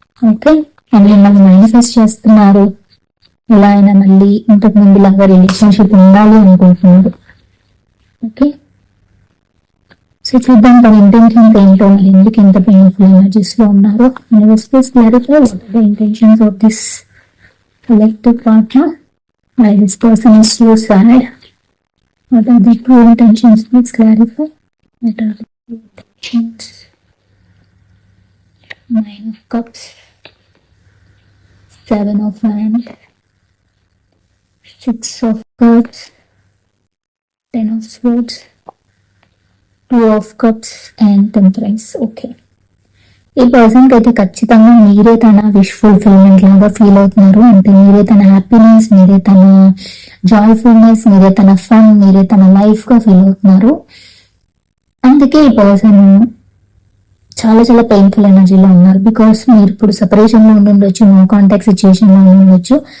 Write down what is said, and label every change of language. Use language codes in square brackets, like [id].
[te] Okay, and మిమ్మల్ని manifest చేస్తున్నారు, ఎలా అయినా మళ్ళీ ఇంతకు ముందు లాగా రిలేషన్షిప్ ఉండాలి అనుకుంటున్నారు. ఓకే, సో చూద్దాం తన ఇంటెన్షన్స్ ఏంటో, మరి ఎందుకు ఇంత పెయిన్ఫుల్ ఎనర్జీస్ లో ఉన్నారు. [en] Clarify what are the intentions of this collective partner, why this person is so sad, what are the true intentions, please clarify. What are the true intentions? Nine of Cups, Seven of Wands, Six of Cups, Ten of Swords, Two of Cups and Temperance. [te] Okay, ఈ person కి అయితే ఖచ్చితంగా మీరే తన wish fulfilment లాగా feel అవుతున్నారు. అంటే మీరే తన హ్యాపీనెస్, మీరే తన జాయ్ఫుల్నెస్, మీరే తన ఫన్, మీరే తన లైఫ్ గా ఫీల్ అవుతున్నారు. అందుకే ఈ పర్సన్ చాలా చాలా పెయిన్ఫుల్ ఎనర్జీలో ఉన్నారు. బికాస్ మీరు ఇప్పుడు సెపరేషన్ లో ఉండొచ్చు, నో కాంటాక్ట్ సిచ్యుయేషన్ లో ఉండొచ్చు,